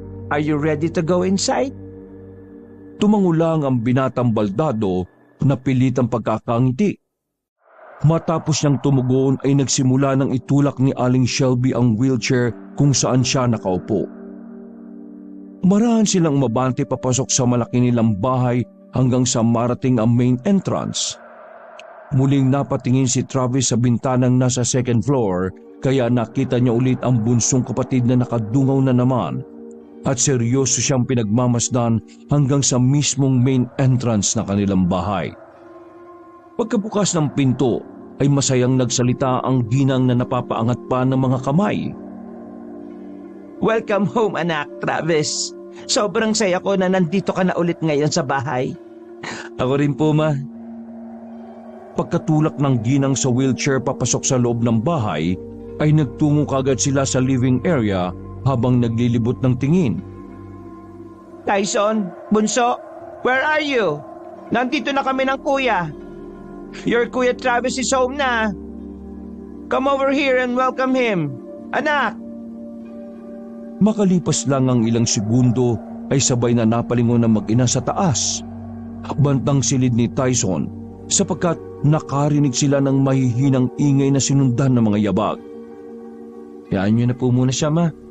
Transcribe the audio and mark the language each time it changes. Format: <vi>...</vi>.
<en>Are you ready to go inside?</en> <tl>Tumangulang ang binatang baldado na pilitang pagkakangiti. Matapos niyang tumugon ay nagsimula ng itulak ni Aling Shelby ang wheelchair kung saan siya nakaupo. Marahan silang umabante papasok sa malaki nilang bahay hanggang sa marating ang main entrance. Muling napatingin si Travis sa bintanang nasa second floor kaya nakita niya ulit ang bunsong kapatid na nakadungaw na naman at seryoso siyang pinagmamasdan hanggang sa mismong main entrance na kanilang bahay. Pagkabukas ng pinto ay masayang nagsalita ang ginang na napapaangat pa ng mga kamay.</tl> <en>Welcome home,</en> <tl>anak, Travis. Sobrang saya ko na nandito ka na ulit ngayon sa bahay. Ako rin po, ma. Pagkatulak ng ginang sa wheelchair papasok sa loob ng bahay, ay nagtungo kagad sila sa living area habang naglilibot ng tingin. Tyson, Bunso,</tl> <en>where are you?</en> <tl>Nandito na kami ng kuya.</tl> <en>Your Kuya Travis is home</en> <tl>na.</tl> <en>Come over here and welcome him.</en> <tl>Anak! Makalipas lang ang ilang segundo ay sabay na napalingon ng mag-ina sa taas. Bantang silid ni Tyson sapagkat nakarinig sila ng mahihinang ingay na sinundan ng mga yabag. Hayaan niyo na po muna siya, ma.</tl>